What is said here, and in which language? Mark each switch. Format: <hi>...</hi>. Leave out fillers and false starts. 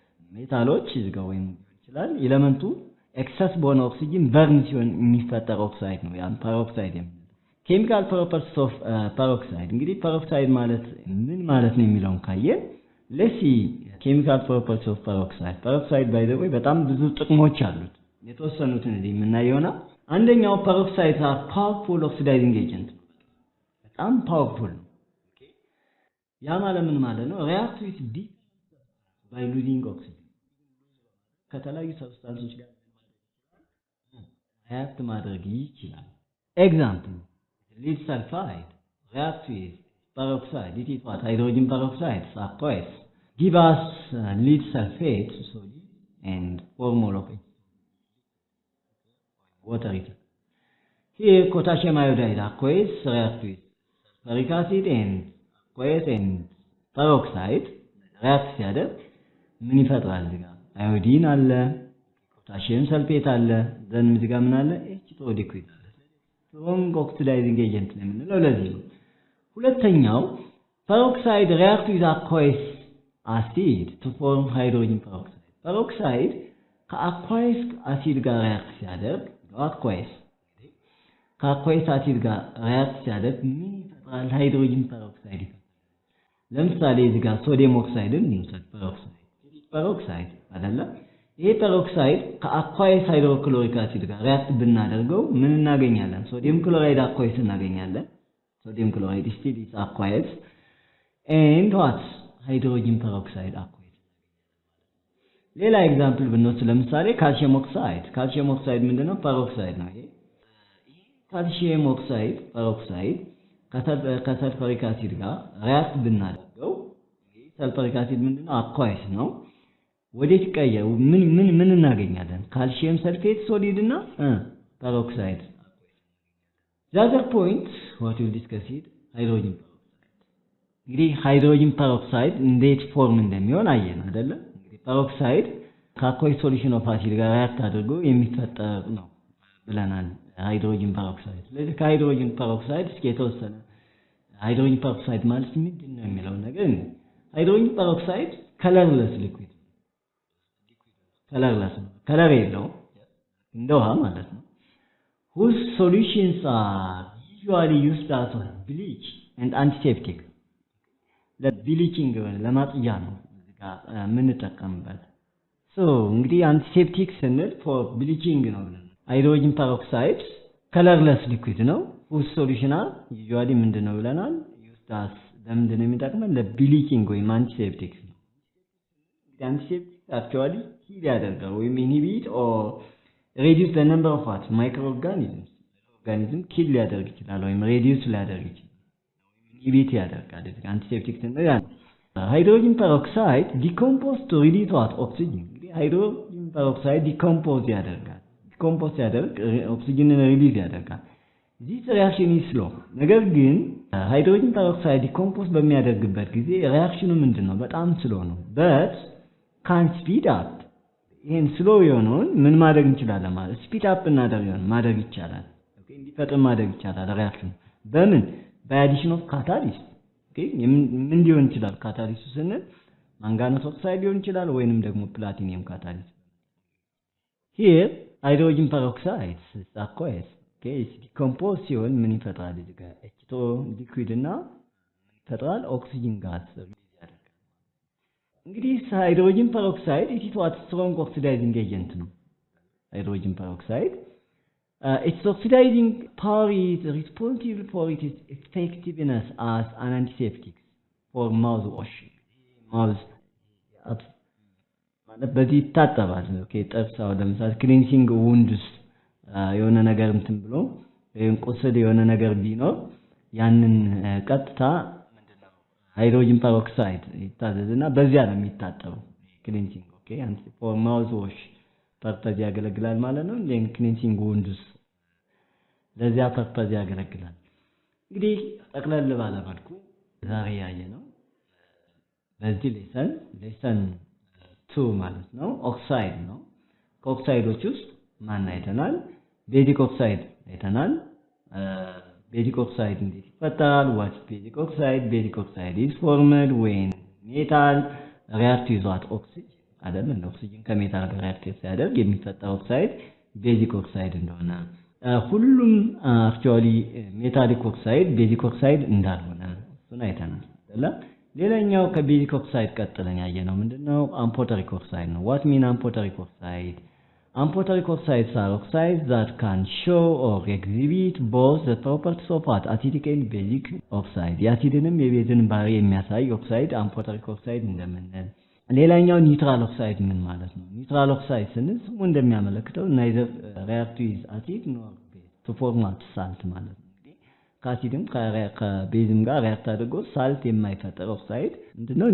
<am>ሜታሎች እዚህ ጋር ወይም ይችላል ኤሌመንቱ excess በሆነ ኦክሲጅን በርን ሲሆን የሚፈጠር ኦክሳይድ ነው ያን peroxide የሚለው chemical properties of peroxide እንግዲህ peroxide ማለት ምን ማለት ነው የሚለውን ካየ</am> <en>let's see chemical properties of peroxide by the way</en> <am>በጣም ብዙ ጥቅሞች አሉት የተወሰኑትን እዚህ የምናየውና አንደኛው</am> <en>peroxides are powerful oxidizing agent</en> <am>በጣም powerful ነው ኦኬ ያ ማለት ምን ማለት ነው</am> <en>react with different by losing oxygen.</en> <am>ከተለያዩ ሰብስታንሶች ጋር react ማድረግ ይችላል.</am> <en>Example, lead sulfide reacts with peroxide. It is what? Hydrogen peroxide, aqueous. Give us lead sulfate solid and 4 mole of water. Here, potassium iodide aqueous reacts with sulfuric acid and aqueous and peroxide reacts together.</en> <am>ምን ይፈጥራል? እዚህ ጋር አዮዲን አለ፣ ፖታሺየም ሰልፌት አለ፣ ዘን እዚህ ጋር ምን አለ?</am> <en>H2O liquid አለ። strong oxidizing agent ነው</en> <am>የምንለው ለዚህ ነው።</am> <en>ሁለተኛው peroxide reacts with aqueous acid to form hydrogen peroxide.</en> <am>Peroxide ከአኳይስ አሲድ ጋር react ሲያደርግ aqueous ከአኳይስ አሲድ ጋር react ሲያደርግ ምን ይፈጥራል? ሃይድሮጅን ፐሮክሳይድ ይፈጥራል። ለምሳሌ እዚህ ጋር ሶዲየም ኦክሳይድን እንውሰድ። ፐሮክሳይድ አይደለ? ይሄ ፐሮክሳይድ ከአኳይስ ሃይድሮክሎሪክ አሲድ ጋር react ብናደርገው ምን እናገኛለን? ሶዲየም ክሎራይድ አኳይስ እናገኛለን።</am> <en>Sodium chloride still is aqueous and what? Hydrogen peroxide aqueous.</en> <am>ሌላ ኤግዛምፕል ብንወስድ ለምሳሌ ካልሲየም ኦክሳይድ። ካልሲየም ኦክሳይድ ምንድነው? ፐሮክሳይድ ነው። ይሄ ካልሲየም ኦክሳይድ ፐሮክሳይድ ከሰልፈሪክ አሲድ ጋር react ብናደርገው ይሄ ሰልፈሪክ አሲድ ምንድነው? aqueous ነው። ወዴት ቀየው? ምን እናገኛለን? ካልሲየም ሰልፌት ሶሊድ እና peroxide.</am> <en>The other point, what we'll discuss is hydrogen peroxide.</en> <am>እንግዲህ hydrogen peroxide እንዴት ፎርም እንደሚሆን አየን አይደለ? እንግዲህ peroxide ከአኳይስ ሶሉሽን ኦፍ አሲድ ጋር react አድርጎ የሚፈጠር ነው ብለናል hydrogen peroxide። ስለዚህ ከhydrogen peroxide እስኪ የተወሰነ hydrogen peroxide ማለት ምንድነው የሚለው ነገር ነው። hydrogen peroxide</am> <en>colorless liquid colorless</en> <am>ነው። ከለር የለውም እንደ ውሃ ማለት ነው።</am> <en>Whose solutions are usually used as bleach and antiseptic.</en> <am>ለብሊቺንግ ለማጥያ ነው እዚህ ጋር የምንጠቀምበት። እንግዲህ አንቲሴፕቲክ ስንል for bleaching ነው ብለን ሃይድሮጅን ፐሮክሳይድ colorless liquid ነው።</am> <en>whose solution are usually</en> <am>ምንድነው ብለናል?</am> <en>used as</en> <am>ለምንድን ነው የሚጠቅመን? ለብሊቺንግ ወይም አንቲሴፕቲክ ነው።</am> <en>አንቲሴፕቲክ actually kill ያደርጋል ወይም inhibit or reduce the number of what? Microorganisms. Organism kill</en> <am>ሊያደርግ ይችላል ወይም</am> <en>reduce ሊያደርግ ይችላል። inhibit ያደርጋል። አንቲሴፕቲክ ስንል ያ hydrogen peroxide decompose to release what? Oxygen. hydrogen peroxide decompose ያደርጋል። decompose ያደርግ</en> <am>ኦክሲጅንን ሪሊዝ ያደርጋል።</am> <en>this reaction is slow.</en> <am>ነገር ግን hydrogen peroxide decompose በሚያደርግበት ጊዜ ሪአክሽኑ ምንድነው? በጣም ስሎ ነው።</am> <en>but can speed up.</en> <am>ይሄን ስሎ የሆነውን ምን ማድረግ እንችላለን ማለት ስፒድ አፕ ማድረግ ይቻላል። ኦኬ እንዲፈጥን ማድረግ ይቻላል ሪአክሽን በምን?</am> <en>by addition of catalyst.</en> <am>ኦኬ ምን ሊሆን ይችላል? ካታሊስቱ ስንል ማንጋነስ ኦክሳይድ ሊሆን ይችላል ወይንም ደግሞ ፕላቲኒየም ካታሊስት።</am> <en>here hydrogen peroxide is aqueous.</en> <am>ኦኬ ዲኮምፖዝ ሲሆን ምን ይፈጥራል? እዚህ ጋር H2O ሊኩዊድ እና ምን ይፈጥራል? ኦክሲጅን ጋዝ እንግዲህ</am> <en>hydrogen peroxide it is what? strong oxidizing agent ነው hydrogen peroxide. Its oxidizing power is responsible for its effectiveness as an antiseptic for mouthwash.</en> <am>mouth ማለት በዚህ ይታጠባል። ኦኬ ጥርሳው ለምሳሌ ክሊንሲንግ wounds የሆነ ነገር እንትን ብሎ ወይም ቁስል የሆነ ነገር ቢኖር ያንን ቀጥታ hydrogen peroxide ይታዘዝና በዚያ ነው የሚታጠበው ክሊንሲንግ። ኦኬ አንድ for mouth wash ፐርፐዝ ያገለግላል ማለት ነው።</am> <en>then cleansing wounds</en> <am>ለዚያ ፐርፐዝ ያገለግላል። እንግዲህ ጠቅለል ባለ መልኩ ዛሬ ያየነው በዚህ ሌሰን 2 ማለት ነው ኦክሳይድ ነው። ከኦክሳይዶች ውስጥ ማን አይተናል? ቤዚክ ኦክሳይድ አይተናል። Basic oxide እንዴት ይፈጠራል?</am> <en>What is basic oxide? Basic oxide is formed when metal reacts with what? Oxygen.</en> <am>አይደለም ኦክሲጅን ከሜታል ጋር react ሲያደርግ የሚፈጠር ኦክሳይድ ቤዚክ ኦክሳይድ እንደሆነ ሁሉም actually ሜታሊክ ኦክሳይድ ቤዚክ ኦክሳይድ እንዳልሆነ እሱን አይተናል አይደለ? ሌላኛው ከቤዚክ ኦክሳይድ ቀጥለን ያየነው ምንድነው?</am> <en>አምፎተሪክ ኦክሳይድ ነው። What mean amphoteric oxide? Amphoteric oxides are oxides that can show or exhibit both the properties of acidic and basic oxide.</en> <am>የአሲድንም የቤዝን ባህሪ የሚያሳይ ኦክሳይድ አምፎተሪክ ኦክሳይድ እንደምንል ሌላኛው ኒውትራል ኦክሳይድ ምን ማለት ነው? ኒውትራል ኦክሳይድ ስንል ስሙ እንደሚያመለክተው</am> <en>neither react with acid nor base to form salt</en> <am>ማለት ነው። እንግዲህ ከአሲድም ከቤዝም ጋር ሪያክት አድርጎ ሳልት የማይፈጠር ኦክሳይድ ምንድነው?</am>